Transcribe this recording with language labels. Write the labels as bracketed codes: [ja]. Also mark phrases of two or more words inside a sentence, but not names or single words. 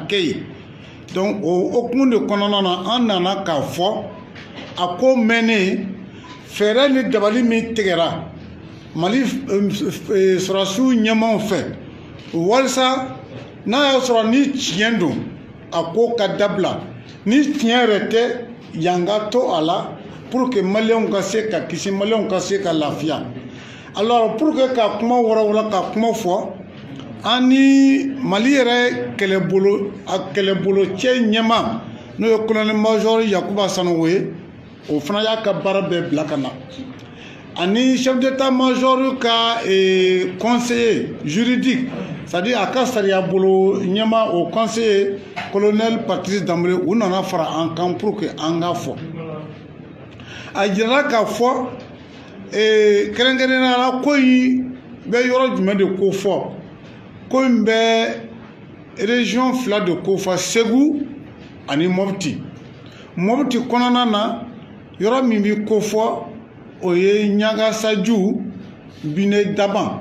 [bm] kɛ yen donc o hokumu de kɔnɔna na an nana k'a fɔ a ko mɛnnen fɛɛrɛ ni dabali min tigɛra Mali sɔrɔsiw ɲɛmaw fɛ walasa n'a y'a sɔrɔ ni tiɲɛ don a ko ka dabila ni tiɲɛ yɛrɛ tɛ yan ka to a la [fr] pour que [bm] maliyɛnw ka se ka kisi maliyɛnw ka se ka lafiya [fr] alors pour que [bm] ka kuma wɔrɔwɔrɔ ka kuma fɔ an ni Mali yɛrɛ kɛlɛbolo cɛ ɲɛma n'o ye [fr] colonel major [bm] Yakuba Sanogo ye o fana y'a ka baara bɛɛ bila ka na ani [fr] chef d'état-major [bm] ka [fr] conseiller juridique c'est-à-dire [bm] a ka sariya bolo ɲɛma o [fr] conseiller colonel [bm] Patrice Dembélé u nana fara an kan [fr] pour que [bm] an ka fɔ a jirala k'a fɔ kɛrɛnkɛrɛnnenya la ko in bɛ yɔrɔ jumɛn de ko fɔ ko in bɛ région fila de ko fɔ Segu ani Mopti kɔnɔna na yɔrɔ min bi ko fɔ o ye Ɲagasaju Bine Daban